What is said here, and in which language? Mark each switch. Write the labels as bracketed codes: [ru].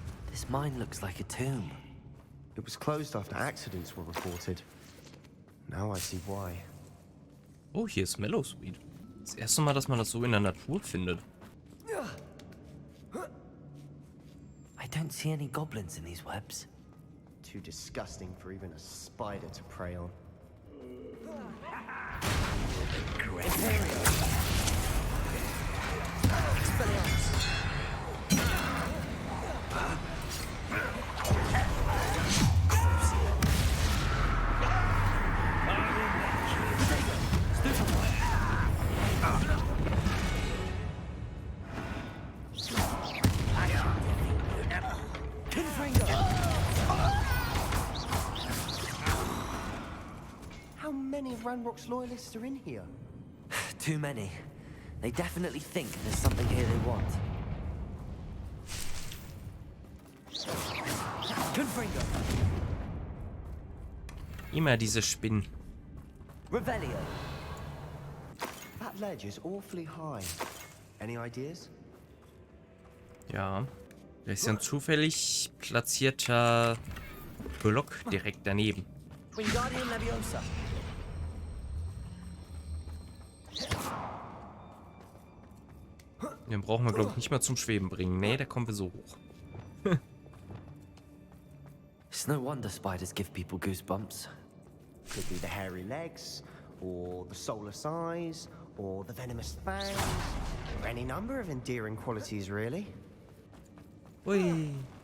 [en] This mine looks like a tomb. It was closed after accidents were reported. Now I see why. [de] Oh, hier ist Mellowsweet. Das erste Mal, dass man das so in der Natur findet. [en] I don't see any goblins in these webs. Too disgusting for even a spider to prey on. How many of Ranrock's loyalists are in here? Too many. They definitely think there's something here they want. Confringo. [de] Immer diese Spinnen. [en] Revelio. That ledge is awfully high. Any ideas? [de] Ja. Da ist ja ein zufällig platzierter Block direkt daneben. Wingardium Leviosa. Den brauchen wir, glaube ich, nicht mal zum Schweben bringen. Nee, da kommen wir so hoch. [en] It's no wonder spiders give people goosebumps. Could be the hairy legs, or the soulless eyes, or the venomous fangs, or any number of endearing qualities, really. Ui.